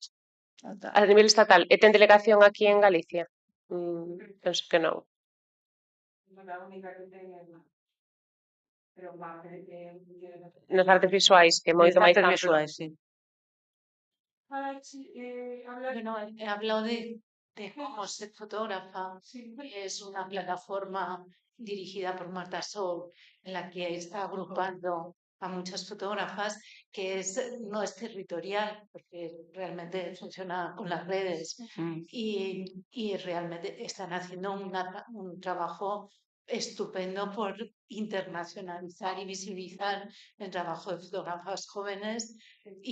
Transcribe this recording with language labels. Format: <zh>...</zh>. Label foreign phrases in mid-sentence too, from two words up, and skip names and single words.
<gl>A nivel estatal. E ten delegación aquí en Galicia? Penso que non. Nas artes visuais, que é moito máis amplo. Visuais, sí.</gl> <es>Bueno, he hablado de cómo ser fotógrafa. Es una plataforma dirigida por Marta Sol, en la que está agrupando a muchas fotógrafas, que no es territorial, porque realmente funciona con las redes y realmente están haciendo un trabajo estupendo por internacionalizar y visibilizar el trabajo de fotógrafas jóvenes y</es>